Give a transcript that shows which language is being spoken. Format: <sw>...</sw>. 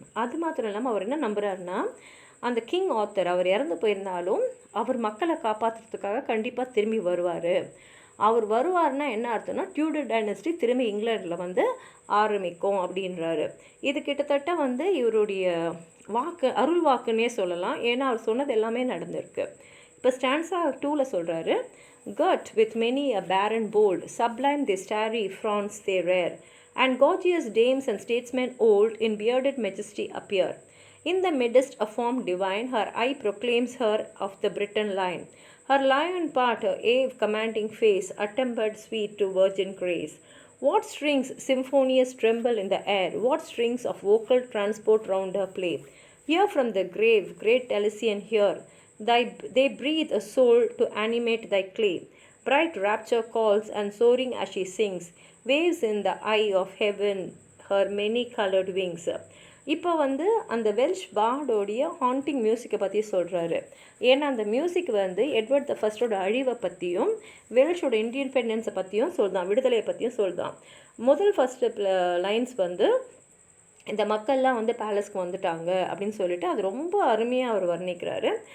<ta>அது மாத்திரம் இல்லாமல் அவர் என்ன நம்புகிறாருன்னா அந்த கிங் ஆத்தர் அவர் இறந்து போயிருந்தாலும் அவர் மக்களை காப்பாற்றுறதுக்காக கண்டிப்பாக திரும்பி வருவார். அவர் வருவார்னா என்ன அர்த்தம்னா டியூடர் டைனஸ்டி திரும்பி இங்கிலாண்டில் வந்து ஆரம்பிக்கும் அப்படின்றாரு. இது கிட்டத்தட்ட வந்து இவருடைய வாக்கு அருள் வாக்குன்னே சொல்லலாம். ஏன்னா அவர் சொன்னது எல்லாமே நடந்திருக்கு. இப்போ ஸ்டான்ஸா 2ல் சொல்கிறாரு,</ta> <en>girt with many a barren bold, sublime they starry fronts they rear, and gorgeous dames and statesmen old in bearded majesty appear. In the midst a form divine, her eye proclaims her of the Briton line. Her lion part, her ave commanding face, attempered sweet to virgin grace. What strings symphonious tremble in the air, what strings of vocal transport round her play. Here from the grave, great Elysian here, they breathe a soul to animate thy clay. Bright rapture calls, and soaring as she sings, waves in the eye of heaven her many-colored wings.</en> <ta>இப்போ வந்து அந்த Welsh பார்டோடைய haunting மியூசிக்கை பற்றி சொல்கிறாரு. ஏன்னா அந்த music வந்து Edward த ஃபர்ஸ்டோட அழிவை பற்றியும் வெல்ஷோட இண்டிபெண்டன்ஸை பற்றியும் சொல்லுதான், விடுதலையை பற்றியும் சொல்லுதான். ஃபஸ்ட்டு லைன்ஸ் வந்து இந்த மக்கள்லாம் வந்து பேலஸ்க்கு வந்துட்டாங்க அப்படின்னு சொல்லிட்டு அது ரொம்ப அருமையாக அவர் வர்ணிக்கிறாரு.</ta>